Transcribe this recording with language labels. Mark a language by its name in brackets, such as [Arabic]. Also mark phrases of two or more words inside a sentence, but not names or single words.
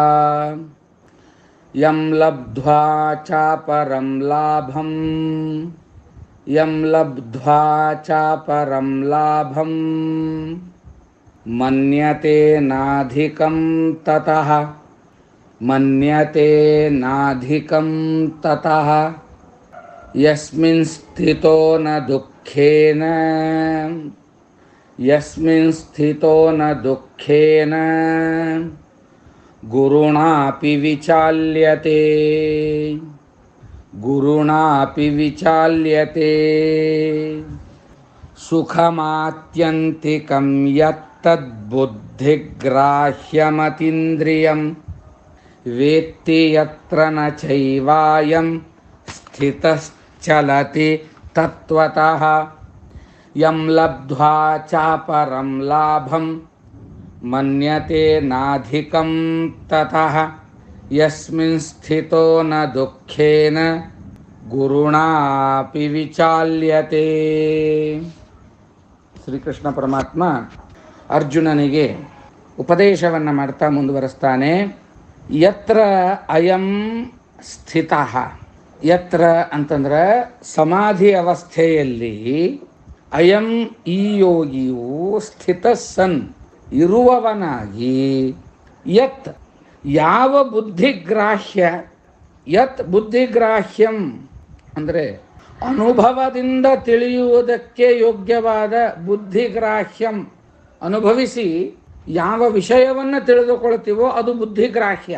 [Sanskrit] ಯಂ ಲಬ್ಧ್ವಾ ಚಾಪರಂ ಲಾಭಂ ಯಂ ಲಬ್ಧ್ವಾ ಚಾಪರಂ ಲಾಭಂ ಮನ್ಯತೆ ನಾಧಿಕಂ ತತಃ ಮನ್ಯತೆ ನಾಧಿಕಂ ತತಃ ಯಸ್ಮಿನ್ ಸ್ಥಿತೋ ನ ದುಃಖೇನ ಯಸ್ಮಿನ್ ಸ್ಥಿತೋ ನ ದುಃಖೇನ ಗುರುಣಾಪಿ ವಿಚಾಲ್ಯತೆ ಗುರುಣಾಪಿ ವಿಚಾಲ್ಯತೆ ಸುಖಮಾತ್ಯಂತಿಕಂ ಯತ್ತದ್ಬುದ್ಧಿಗ್ರಾಹ್ಯಮತೀಂದ್ರಿಯಂ ವೇತ್ತಿ ಯತ್ರ ನ ಚೈವಾಯಂ ಸ್ಥಿತಶ್ಚಲತಿ ತತ್ವತಃ ಯಂ ಲಬ್ಧ್ವಾ ಚಾಪರಂ ಲಾಭಂ ಮನ್ಯತೆ ನಾಧಿಕಂ ತತಃ ಯಸ್ಮಿನ್ ಸ್ಥಿತೋ ನ ದುಃಖೇನ ಗುರುಣಾಪಿ ವಿಚಾಲ್ಯತೆ. [Kannada] ಶ್ರೀಕೃಷ್ಣ ಪರಮಾತ್ಮ ಅರ್ಜುನನಿಗೆ ಉಪದೇಶವನ್ನು ಮಾಡ್ತಾ ಮುಂದುವರಿಸ್ತಾನೆ. [Sanskrit] ಯತ್ರ ಅಯಂ ಸ್ಥಿತಃ, [Kannada] ಯತ್ರ ಅಂತಂದ್ರೆ ಸಮಾಧಿ ಅವಸ್ಥೆಯಲ್ಲಿ ಅಯಂ ಈ ಯೋಗಿಯು ಸ್ಥಿತಸ್ಸನ್ ಇರುವವನಾಗಿ ಯತ್ ಯಾವ ಬುದ್ಧಿಗ್ರಾಹ್ಯ, [Sanskrit] ಯತ್ ಬುದ್ಧಿಗ್ರಾಹ್ಯಂ [Kannada] ಅಂದರೆ ಅನುಭವದಿಂದ ತಿಳಿಯುವುದಕ್ಕೆ ಯೋಗ್ಯವಾದ ಬುದ್ಧಿಗ್ರಾಹ್ಯಂ, ಅನುಭವಿಸಿ ಯಾವ ವಿಷಯವನ್ನು ತಿಳಿದುಕೊಳ್ತೀವೋ ಅದು ಬುದ್ಧಿಗ್ರಾಹ್ಯ.